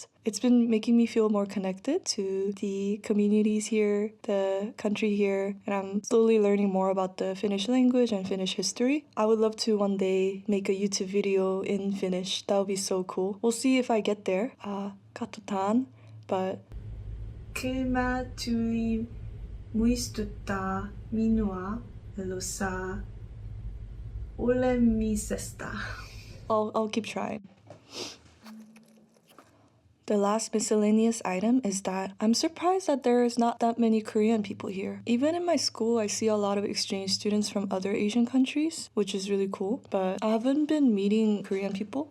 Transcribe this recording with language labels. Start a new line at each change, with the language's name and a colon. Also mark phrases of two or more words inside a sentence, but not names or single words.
English: It's been making me feel more connected to the communities here, the country here, and I'm slowly learning more about the Finnish language and Finnish history. I would love to one day make a YouTube video in Finnish. That would be so cool. We'll see if I get there. Katsotaan, but
Finnish: Kylmä tuli muistuttaa minua elossa olemisesta.
English: I'll keep trying. The last miscellaneous item is that I'm surprised that there's not that many Korean people here. Even in my school, I see a lot of exchange students from other Asian countries, which is really cool, but I haven't been meeting Korean people.